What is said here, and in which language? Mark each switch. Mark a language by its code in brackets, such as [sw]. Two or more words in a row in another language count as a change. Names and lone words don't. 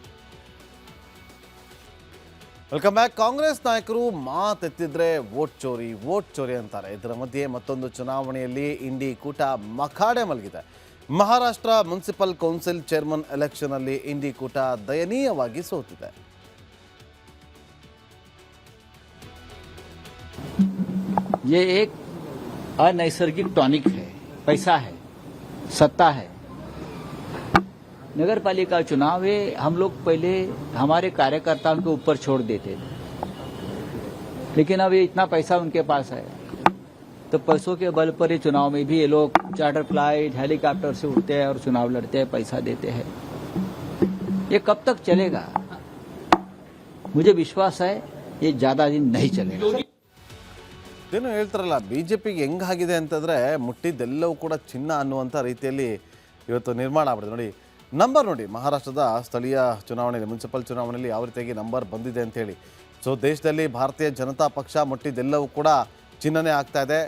[en] welcome back. [kn] ಕಾಂಗ್ರೆಸ್ ನಾಯಕರು ಮಾತೆತ್ತಿದ್ರೆ [hi] वोट चोरी [kn] ಅಂತಾರೆ. ಇದರ ಮಧ್ಯೆ ಮತ್ತೊಂದು ಚುನಾವಣೆಯಲ್ಲಿ ಇಂಡಿ ಕೂಟ ಮಖಾಡೆ ಮಲಗಿದೆ. ಮಹಾರಾಷ್ಟ್ರ [en] municipal council chairman election [kn] ಅಲ್ಲಿ ಇಂಡಿ ಕೂಟ ದಯನೀಯವಾಗಿ ಸೋತಿದೆ. [hi] ये एक अनैसर्गिक टॉनिक है, पैसा है, सत्ता है। नगर पालिका चुनाव है, हम लोग पहले हमारे कार्यकर्ताओं के ऊपर छोड़ देते थे, लेकिन अब ये इतना पैसा उनके पास है तो पैसों के बल पर ही चुनाव में भी ये लोग [en] charter flight helicopter [hi] से उड़ते हैं और चुनाव लड़ते हैं, पैसा देते हैं। ये कब तक चलेगा? मुझे विश्वास है ये ज्यादा दिन नहीं चलेगा। [kn] ಏನು ಹೇಳ್ತಾರಲ್ಲ, BJPಗೆ ಹೆಂಗಾಗಿದೆ ಅಂತಂದರೆ ಮುಟ್ಟಿದ್ದೆಲ್ಲವೂ ಕೂಡ ಚಿನ್ನ ಅನ್ನುವಂಥ ರೀತಿಯಲ್ಲಿ ಇವತ್ತು ನಿರ್ಮಾಣ ಆಗ್ಬಿಡಿದೆ. ನೋಡಿ ಮಹಾರಾಷ್ಟ್ರದ ಸ್ಥಳೀಯ ಚುನಾವಣೆಯಲ್ಲಿ, ಮುನ್ಸಿಪಲ್ ಚುನಾವಣೆಯಲ್ಲಿ ಯಾವ ರೀತಿಯಾಗಿ ನಂಬರ್ ಬಂದಿದೆ ಅಂತೇಳಿ. ಸೊ ದೇಶದಲ್ಲಿ ಭಾರತೀಯ ಜನತಾ ಪಕ್ಷ ಮುಟ್ಟಿದ್ದೆಲ್ಲವೂ ಕೂಡ ಚಿನ್ನನೇ ಆಗ್ತಾ ಇದೆ.